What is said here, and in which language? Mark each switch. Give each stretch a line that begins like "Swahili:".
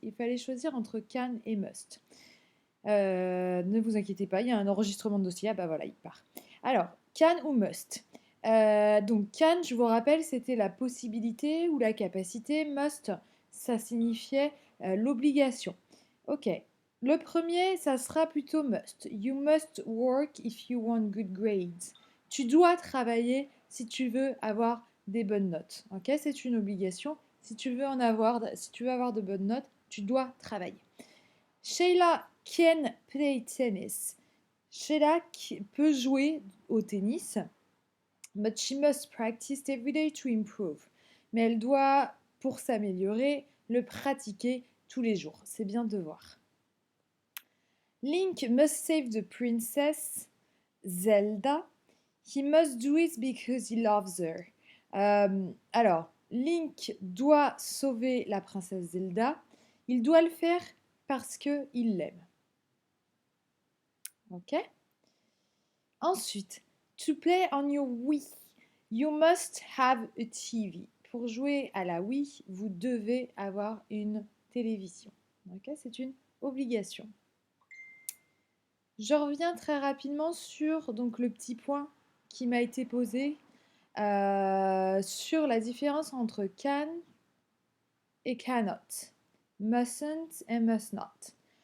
French: Il fallait choisir entre can et must. Ne vous inquiétez pas, il y a un enregistrement de dossier. Ah bah voilà, il part. Alors, can ou must? Donc can, je vous rappelle, c'était la possibilité ou la capacité. Must, ça signifiait l'obligation. Ok. Le premier, ça sera plutôt must.
English: You must work if you want good grades.
French: Tu dois travailler si tu veux avoir des bonnes notes. Ok, c'est une obligation. Si tu veux avoir de bonnes notes, tu dois travailler.
English: Sheila can play tennis.
French: Sheila peut jouer au tennis,
English: but she must practice every day to improve.
French: Mais elle doit, pour s'améliorer, le pratiquer tous les jours. C'est bien de voir.
English: Link must save the princess Zelda. He must do it because he loves her.
French: Alors, Link doit sauver la princesse Zelda. Il doit le faire parce qu'il l'aime. Ok?
English: Ensuite, to play on your Wii, you must have a TV.
French: Pour jouer à la Wii, vous devez avoir une télévision. Ok? C'est une obligation. Je reviens très rapidement sur donc, le petit point qui m'a été posé sur la différence entre can et cannot, mustn't et must not.